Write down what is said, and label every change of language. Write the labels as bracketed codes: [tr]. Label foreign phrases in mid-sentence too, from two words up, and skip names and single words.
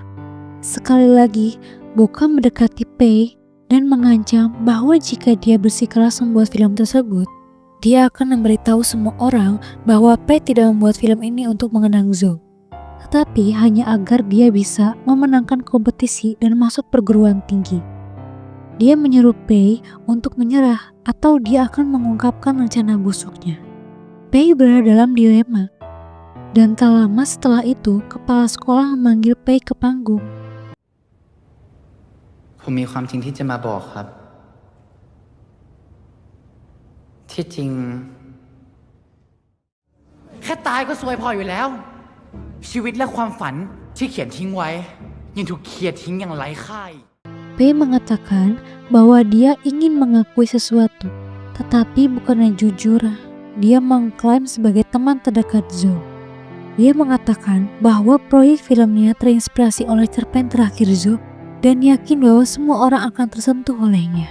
[id] Sekali lagi, Boka mendekati Pei dan mengancam bahwa jika dia bersikeras membuat film tersebut, dia akan memberitahu semua orang bahwa Pei tidak membuat film ini untuk mengenang Zo, tetapi hanya agar dia bisa memenangkan kompetisi dan masuk perguruan tinggi. Dia menyuruh Pei untuk menyerah atau dia akan mengungkapkan rencana busuknya. Pei berada dalam dilema. Dan tak lama setelah itu, kepala sekolah memanggil Pei ke panggung. [th] ผมมีความจริงที่จะมาบอกครับ ที่จริง แค่ตายก็ซวยพออยู่แล้ว ชีวิตและความฝันที่เขียนทิ้งไว้ ยังถูกเขียนทิ้งอย่างไร้ค่าอีก [id] Pei mengatakan bahwa dia ingin mengakui sesuatu, tetapi bukannya jujur. Dia mengklaim sebagai teman terdekat Zo. Dia mengatakan bahwa proyek filmnya terinspirasi oleh cerpen terakhir Zo dan yakin bahwa semua orang akan tersentuh olehnya.